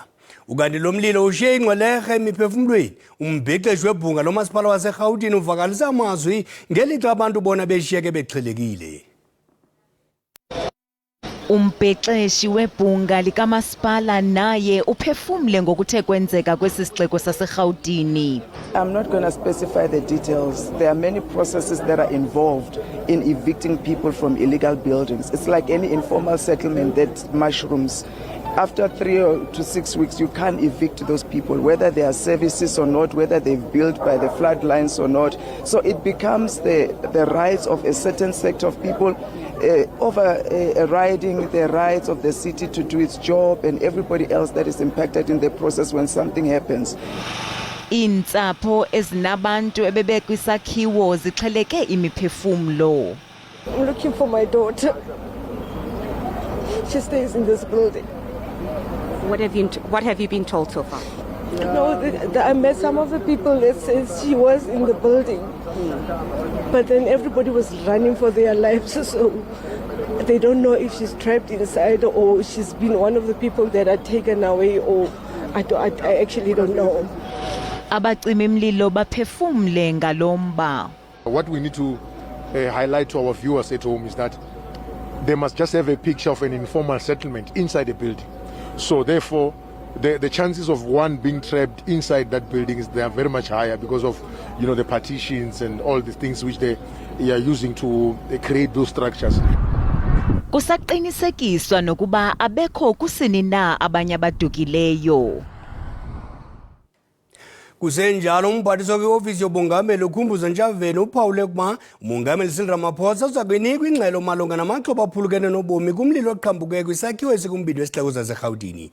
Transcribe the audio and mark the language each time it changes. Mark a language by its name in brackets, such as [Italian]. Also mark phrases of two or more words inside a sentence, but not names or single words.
[Xhosa] Ukanti lo mlilo ushiye ingcwelerhe emiphefumlweni. Umbhexeshi webhunga lomasipala waseRhawutini uvakalisa amazwi ngelixa abantu bona beshiyeke bexhelekile. Umbhexeshi webhunga likamasipala naye uphefumle ngokuthe kwenzeka kwesi sixeko saseRhawutini. [English] I'm not going to specify the details. There are many processes that are involved in evicting people from illegal buildings. It's like any informal settlement that mushrooms. After 3 to 6 weeks, you can't evict those people, whether they are services or not, whether they've built by the flood lines or not. So it becomes the rights of a certain sector of people overriding the rights of the city to do its job and everybody else that is impacted in the process when something happens. [Xhosa] Iintsapho ezinabantu ebebekwisakhiwo zixheleke imiphefumlo. [English] I'm looking for my daughter. She stays in this building. What have you been told so far? No, I met some of the people that says she was in the building, but then everybody was running for their lives, so they don't know if she's trapped inside or she's been one of the people that are taken away, or I actually don't know. [Xhosa] Abacimimlilo baphefumle ngalomba. [English] What we need to highlight to our viewers at home is that they must just have a picture of an informal settlement inside a building. So therefore, the chances of one being trapped inside that building they are very much higher because of the partitions and all the things which they are using to create those structures. [Xhosa] Kusaqinisekiswa nokuba abekho kusini na abanye abadukileyo. Kusenjalo umphathiswa kwiofisi yobongameli ukhumbuzo Ntshavheni uphawule ukuba umongameli Cyril Ramaphosa uza kuyinikwa ingxelo malunga namaxhoba aphulukene nobomi kumlilo oqhambuke kwisakhiwo esikumbindi wesixeko saseRhawutini.